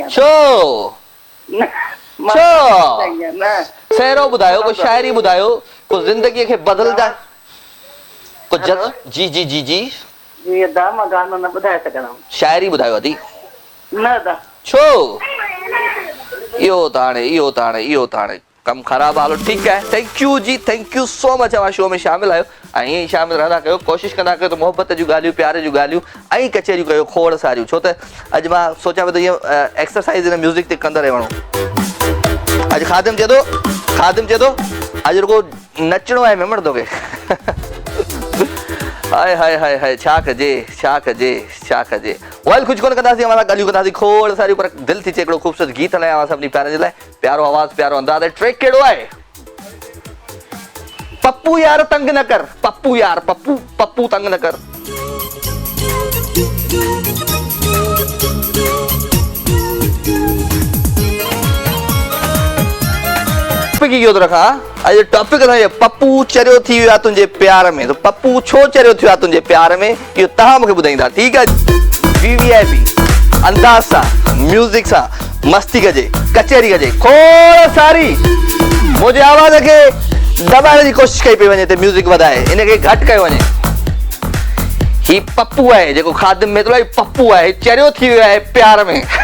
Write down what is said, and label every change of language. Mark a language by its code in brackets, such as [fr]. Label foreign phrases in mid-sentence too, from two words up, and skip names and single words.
[sd] छो सहरो ॿुधायो कोई शाइरी ॿुधायो को ज़िंदगीअ खे बदलदा को जी जी जी जी जी अदा मां गानो न ॿुधाए सघंदमि शाइरी ॿुधायो अदी न अदा छो इहो त हाणे कम ख़राब हालो ठीकु आहे [en] thank you [sd] जी [en] thank you so much [sd] तव्हां शो में शामिल आहियो ऐं ईअं ई शामिल रहंदा कयो कोशिशि कंदा कयो त मोहबत जूं ॻाल्हियूं प्यार जूं ॻाल्हियूं ऐं कचहरियूं कयो खोड़ सारियूं छो त अॼु मां सोचां पियो त इहो एक्सरसाइज़ हिन म्यूज़िक ते कंदड़ वञो अॼु खादिम चए थो अॼु रुगो नचणो आहे मेमण तोखे हाय हाय हाय हाय छा कजे वेल कुझु कोन कंदासीं असां ॻाल्हियूं कंदासीं खोड़ सारियूं पर दिलि थी चए हिकिड़ो ख़ूबसूरत गीत हलायां सभिनी प्यारनि जे लाइ प्यारो आवाज़ प्यारो अंदाज़ आहे ट्रैक कहिड़ो आहे पप्पू यार तंग न कर पप्पू यार पप्पू तंग न कर रखा अॼु टॉपिक पप्पू चरियो थी वियो आहे तुंहिंजे प्यार में पप्पू छो चरियो थियो आहे तुंहिंजे प्यार में इहो तव्हां मूंखे ॿुधाईंदा ठीकु आहे VVIP अंदाज़ सां म्यूज़िक सां मस्ती कजे कचहरी कजे खोड़ सारी मुंहिंजे आवाज़ खे दॿाइण जी कोशिशि कई पई वञे त म्यूज़िक वधाए इनखे घटि कयो वञे ही पप्पू आहे जेको खादिम में थोरो पप्पू आहे चरियो थी वियो आहे प्यार में